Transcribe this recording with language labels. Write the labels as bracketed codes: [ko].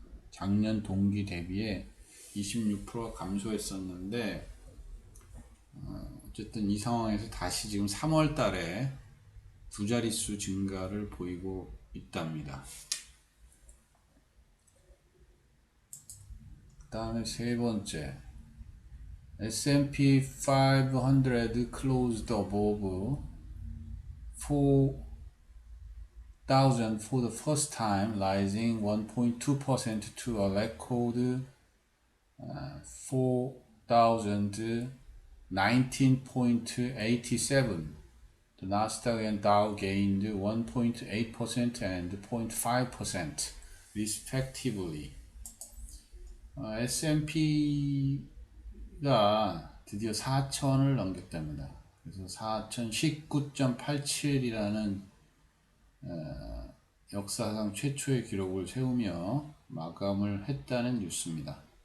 [ko] 작년 동기 대비에 26%가 감소했었는데 어쨌든 이 상황에서 다시 지금 3월 달에 두 자릿수 증가를 보이고 있답니다. 그 다음에 세 번째, [en] S&P 500 closed above 4,000 for the first time, rising 1.2% to a record 4,019.87. The Nasdaq and Dow gained 1.8% and 0.5% respectively. [ko] S&P가 드디어 4천을 넘겼답니다. 그래서 4019.87이라는 역사상 최초의 기록을 세우며 마감을 했다는 뉴스입니다.